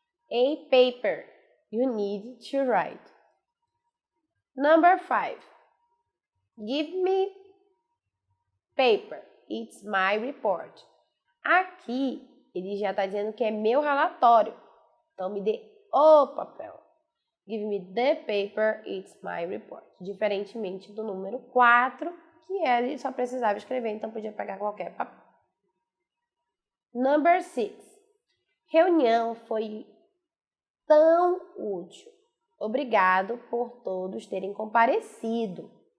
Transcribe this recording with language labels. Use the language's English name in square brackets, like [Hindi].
[English] A paper. You need to write. Number 5. Give me paper. It's my report. [Portuguese] Aqui, ele já está dizendo que é meu relatório. Então, me dê o papel. [English] Give me the paper, it's my report. [Portuguese] Diferentemente do número 4, que ele só precisava escrever, então podia pegar qualquer papel. [English] Number 6. [Portuguese] Reunião foi tão útil. Obrigado por todos terem comparecido.